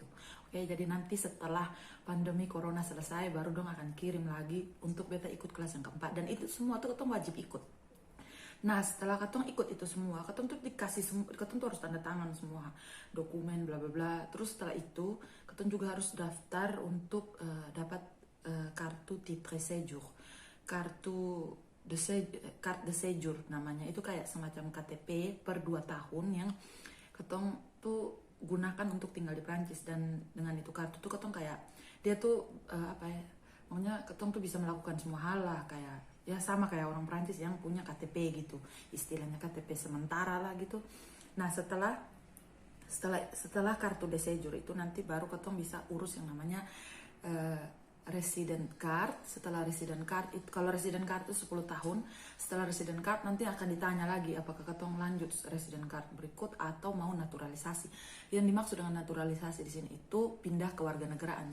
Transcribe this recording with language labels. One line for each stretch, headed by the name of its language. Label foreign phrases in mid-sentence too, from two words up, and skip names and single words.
Indonesian: Oke, jadi nanti setelah pandemi corona selesai baru dong akan kirim lagi untuk beta ikut kelas yang keempat, dan itu semua tuh ketong wajib ikut. Nah setelah ketong ikut itu semua, ketong tuh dikasih ketong tuh harus tanda tangan semua dokumen bla bla bla. Terus setelah itu ketong juga harus daftar untuk dapat kartu
French: titre séjour,
Indonesian: kartu
French: carte de séjour
Indonesian: namanya. Itu kayak semacam KTP per 2 tahun yang ketong tuh gunakan untuk tinggal di Prancis. Dan dengan itu kartu tuh ketong kayak dia tuh maunya ketong tuh bisa melakukan semua hal lah, kayak ya sama kayak orang Prancis yang punya KTP gitu, istilahnya KTP sementara lah gitu. Nah setelah kartu
French: de séjour
Indonesian: itu nanti baru ketong bisa urus yang namanya
English: resident card.
Indonesian: Setelah
English: resident card
Indonesian: itu, kalau
English: resident card
Indonesian: itu 10 tahun, setelah
English: resident card
Indonesian: nanti akan ditanya lagi apakah ketong lanjut
English: resident card
Indonesian: berikut atau mau naturalisasi. Yang dimaksud dengan naturalisasi di sini itu pindah ke warga negaraan.